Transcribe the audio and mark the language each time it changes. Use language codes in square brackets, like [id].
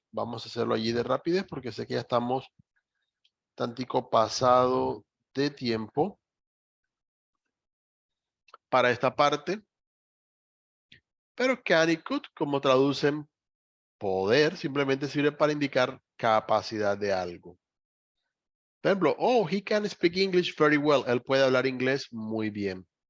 [es] Vamos a hacerlo allí de rapidez porque sé que ya estamos tantico pasado de tiempo para esta parte. Pero can y could, como traducen poder, simplemente sirve para indicar capacidad de algo. Por ejemplo, [en] oh, he can speak English very well. [es] Él puede hablar inglés muy bien.